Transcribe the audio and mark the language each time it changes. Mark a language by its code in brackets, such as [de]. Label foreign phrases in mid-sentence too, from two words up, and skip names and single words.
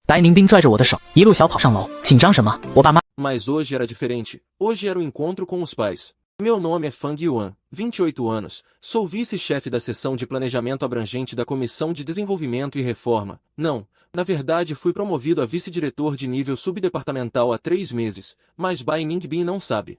[zh] 白宁冰拽着我的手，一路小跑上楼。紧张什么？我爸妈。 [pt] Mas hoje era diferente. Hoje era o encontro com os pais. Meu nome é Fang Yuan, 28 anos, sou vice-chefe da seção de planejamento abrangente da Comissão de Desenvolvimento e Reforma. Não, na verdade fui promovido a vice-diretor de nível subdepartamental há 3 meses, mas Bai Ningbin não sabe.